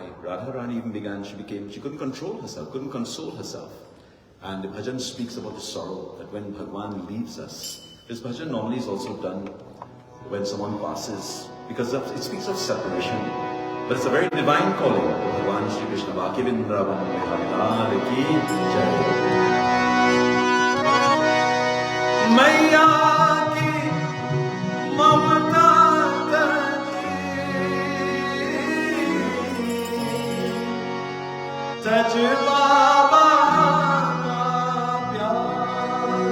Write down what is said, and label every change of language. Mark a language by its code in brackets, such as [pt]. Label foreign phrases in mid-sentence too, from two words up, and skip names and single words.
[en] Radharani even began, she couldn't control herself, couldn't console herself. And the bhajan speaks about the sorrow that when Bhagwan leaves us. This bhajan normally is also done when someone passes, because it speaks of separation. But it's a very divine calling to Bhagwan Shri Krishna. [hi] Baki Vrindavan Mehar ki jai. Maiya ki mamata Taj Baba ka pyar,